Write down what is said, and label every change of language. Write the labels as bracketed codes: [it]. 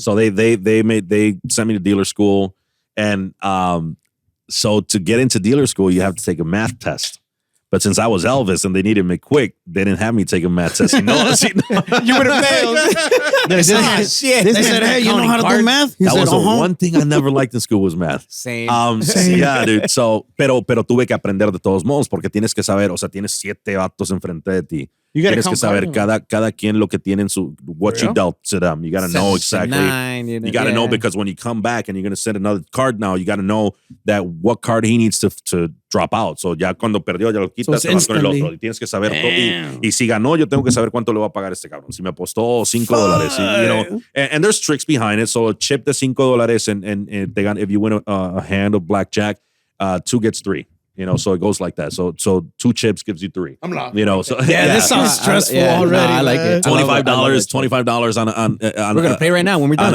[en] So they sent me to dealer school, and so to get into dealer school, you have to take a math test. But since I was Elvis and they needed me quick, they didn't have me take a math test. You would have failed. They said, hey, you know how to do math? He That said, was the one thing I never liked in school was math. Same. Yeah, dude. [es] So, pero tuve que aprender de todos modos porque tienes que saber, o sea, tienes 7 vatos enfrente de ti. Tienes que saber cada quien lo que tienen [en] what you dealt to them. You got to know exactly. You got to know because when you come back and you're going to send another card now, you got to know that what card he needs to drop out. [es] So ya cuando perdió, ya lo quitas, te vas con el otro. Y tienes que saber todo. Y si ganó, yo tengo que saber cuánto le va a pagar este cabrón. Si me apostó $5, [en] you know. And there's tricks behind it. So a chip de $5 and if you win a hand of blackjack, 2 gets 3. You know, so it goes like that. So 2 chips gives you 3. I'm lost. You know, so this sounds stressful already. I like it. $25 on We're gonna play right now when we're done.